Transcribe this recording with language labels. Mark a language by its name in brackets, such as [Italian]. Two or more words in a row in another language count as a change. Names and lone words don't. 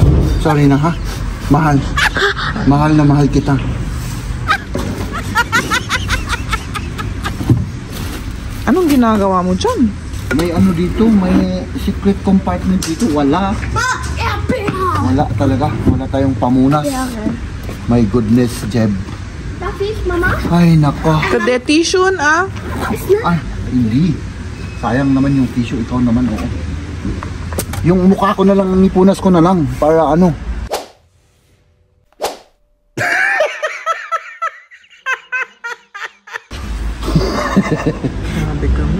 [Filipino] Sorry na ha. Mahal. Mahal na mahal kita. Anong ginagawa mo dyan? May dito, may [English] secret compartment [Filipino] dito. Wala. Wala talaga. Wala tayong pamunas. [English] My goodness, Jeb. [German] Darf ich, Mama? [Filipino] Ay, nako. Kade tissue Ay, hindi. Sayang naman yung tissue. Ikaw naman, oo. Yung mukha ko na lang, ipunas ko na lang. Para Grabe kami.